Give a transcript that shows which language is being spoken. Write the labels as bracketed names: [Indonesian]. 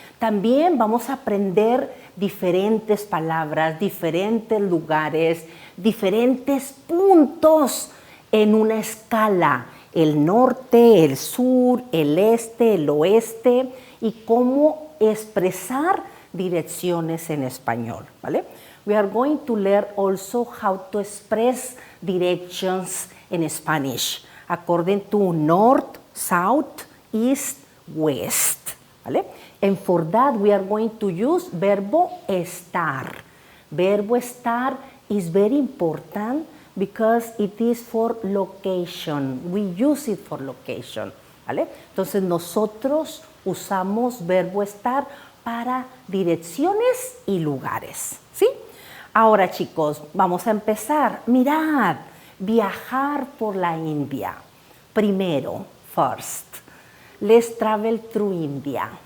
[Spanish] También vamos a aprender diferentes palabras, diferentes lugares, diferentes puntos en una escala, el norte, el sur, el este, el oeste, y cómo expresar direcciones en español, ¿vale? [English] We are going to learn also how to express directions in Spanish according to north, south, east, west, [Spanish] ¿vale? [English] And for that we are going to use verbo estar. Verbo estar is very important because it is for location. We use it for location, [Spanish] ¿vale? Entonces nosotros usamos verbo estar para direcciones y lugares, ¿sí? Ahora, chicos, vamos a empezar. Mirad, viajar por la India. Primero, [English] first, let's travel through India.